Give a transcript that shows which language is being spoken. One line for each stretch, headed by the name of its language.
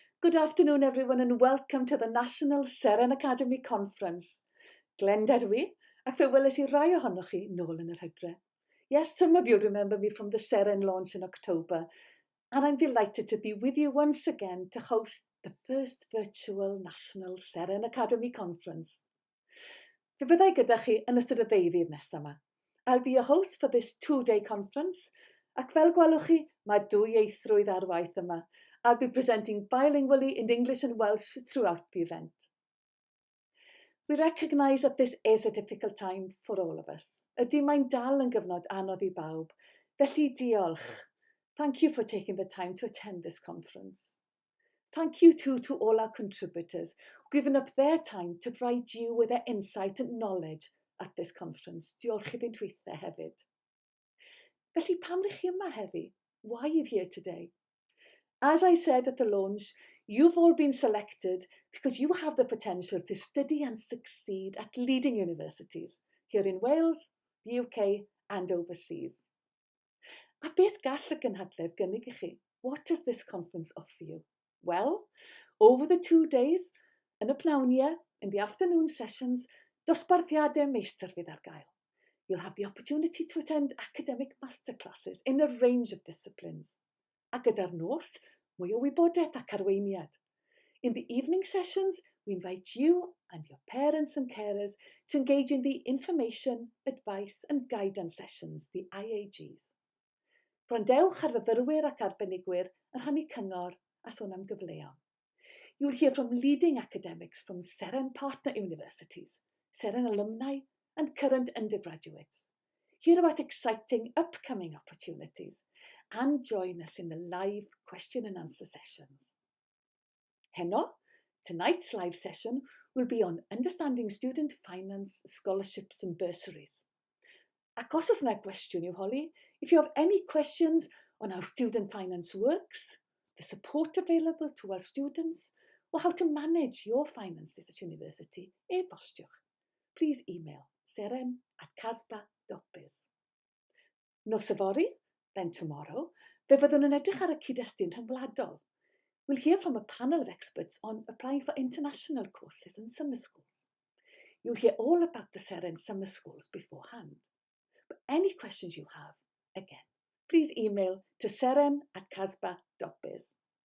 English: Good afternoon everyone and welcome to the National Seren Academy Conference.
Welsh: Glended wi, ac fe weles I rai ohonoch chi nôl yn yr hydre.
English: Yes, some of you remember me from the Seren launch in October, and I'm delighted to be with you once again to host the first virtual National Seren Academy Conference.
Welsh: Fe fyddai gyda chi yn ystod y ddeuddydd nesaf yma.
English: I'll be your host for this two-day conference,
Welsh: ac fel gwelwch chi, mae dwyieithrwydd ar waith yma.
English: I'll be presenting bilingually in English and Welsh throughout the event. We recognise that this is a difficult time for all of us.
Welsh: Ydy mae'n dal yn gyfnod anodd I bawb, felly diolch.
English: Thank you for taking the time to attend this conference. Thank you too to all our contributors who've given up their time to provide you with their insight and knowledge at this conference.
Welsh: Diolch iddynt weithio hefyd. Felly pam rydych chi yma heddi?
English: Why are you here today? As I said at the launch, you've all been selected because you have the potential to study and succeed at leading universities here in Wales, the UK and overseas.
Welsh: A beth gall y Gynhadledd gynnig I chi?
English: What does this conference offer you? Well, over the 2 days,
Welsh: yn y pnawniau,
English: in the afternoon sessions,
Welsh: dosbarthiadau meistr fydd ar gael.
English: You'll have the opportunity to attend academic masterclasses in a range of disciplines.
Welsh: A gyda'r nos, mwy o wybodaeth ac arweiniad.
English: In the evening sessions, we invite you and your parents and carers to engage in the information, advice and guidance sessions, the IAGs.
Welsh: Gwrandewch ar fyfyrwyr ac arbenigwyr yn rhannu cyngor a sôn am gyfleon.
English: You'll hear from leading academics from Seren partner universities, Seren alumni and current undergraduates. Hear about exciting upcoming opportunities and join us in the live question and answer sessions.
Welsh: Heno,
English: tonight's live session will be on understanding student finance, scholarships and bursaries.
Welsh: Ac os oes yna gwestiwn i'w holi,
English: if you have any questions on how student finance works, the support available to our students, or how to manage your finances at university,
Welsh: e-bostiwch.
English: Please email seren@casba.biz.
Welsh: Nos yfory,
English: then tomorrow,
Welsh: fe fyddwn yn edrych ar y cyd-destun rhyngwladol.
English: We'll hear from a panel of experts on applying for international courses and summer schools. You'll hear all about the Seren summer schools beforehand. But any questions you have, again, please email to seren@casba.biz.